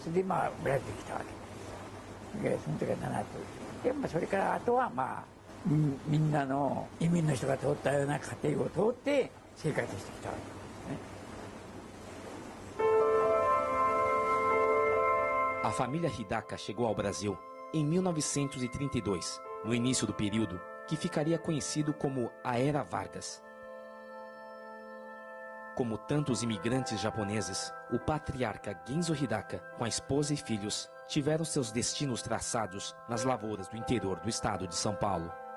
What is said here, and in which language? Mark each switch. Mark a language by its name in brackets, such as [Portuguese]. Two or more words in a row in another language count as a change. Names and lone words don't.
[Japanese] それでブラジルに来たわけで、その時は7つで、それからあとはみんなの移民の人が通ったような家庭を通って生活してきたわけですね。 [Portuguese] A família Hidaka chegou ao Brasil em 1932, no início do período que ficaria conhecido como a Era Vargas. Como tantos imigrantes japoneses, o patriarca Genzo Hidaka, com a esposa e filhos, tiveram seus destinos traçados nas lavouras do interior do estado de São Paulo.